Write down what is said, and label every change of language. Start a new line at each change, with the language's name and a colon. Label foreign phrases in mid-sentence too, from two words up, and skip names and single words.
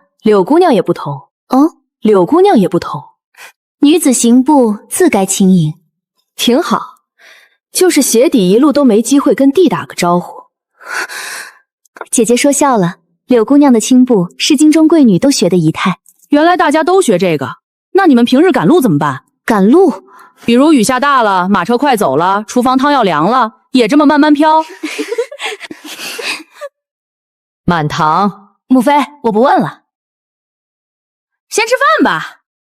Chinese: 柳姑娘也不同。哦，柳姑娘也不同。女子行步自該輕盈。挺好，就是鞋底一路都沒機會跟弟打個招呼。姐姐說笑了，柳姑娘的輕步是京中貴女都學的儀態。原來大家都學這個，那你們平日趕路怎麼辦？趕路？比如雨下大了，馬車快走了，廚房湯要涼了，也這麼慢慢飄？滿堂。母妃，我不問了。先吃飯吧。